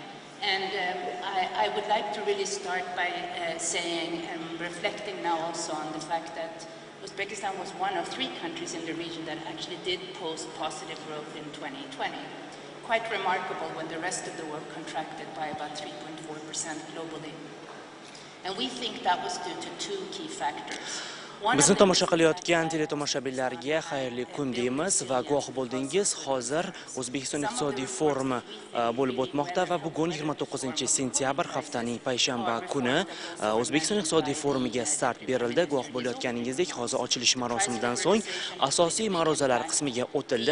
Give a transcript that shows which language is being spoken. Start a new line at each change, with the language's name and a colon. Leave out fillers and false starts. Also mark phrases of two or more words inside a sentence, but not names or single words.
English: And I would like to really start by saying and reflecting now also on the fact that Uzbekistan was one of 3 countries in the region that actually did post positive growth in 2020. Quite remarkable when the rest of the world contracted by about 3.4% globally. And we think that was due to 2 key factors.
Uzbek: Bizni tomosha qilayotgan teletomoshabinlarga xayrli kun deymiz va guvoh bo'ldingiz. Hozir O'zbekiston iqtisodiy forumi bo'lib o'tmoqda va bugun 29-sentyabr haftaning payshanba kuni O'zbekiston iqtisodiy forumiga start berildi. Guvoh bo'layotganingizdek, hozir ochilish marosimidan so'ng asosiy ma'ruzalar qismiga o'tildi.